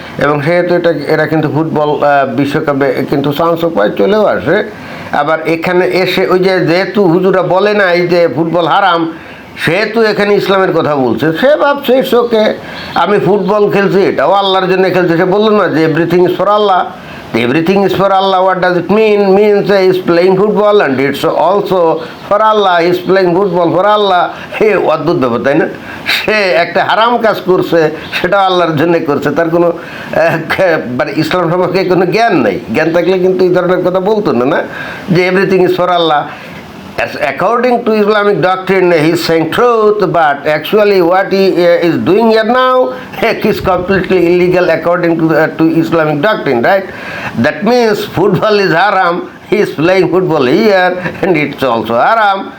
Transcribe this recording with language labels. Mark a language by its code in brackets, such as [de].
[bn] এবং সেহেতু এরা কিন্তু ফুটবল বিশ্বকাপে কিন্তু চান্সও পায়, চলেও আসে। আবার এখানে এসে ওই যে যেহেতু হুজুরা বলে নাই যে ফুটবল হারাম, সেহেতু এখানে ইসলামের কথা বলছে, সে ভাবছে ওকে আমি ফুটবল খেলছি, এটাও আল্লাহর জন্য খেলছি। সে বললো না যে [en] Everything is for Allah. Everything is for Allah. What does it mean? Means he is playing football and it's also for Allah. He is playing football for Allah. [bn] হে অদ্ভুত ব্যাপার, তাই না? সে একটা হারাম কাজ করছে, সেটা আল্লাহর জন্য করছে, তার কোনো মানে ইসলাম সম্পর্কে কোনো জ্ঞান নেই। জ্ঞান থাকলে কিন্তু এই ধরনের কথা বলতো না যে [en] Everything is for Allah. As according to Islamic doctrine, he is saying truth, but actually what he is doing here now is completely illegal according to Islamic doctrine, right? That means football is haram. He is playing football here, and it's also haram.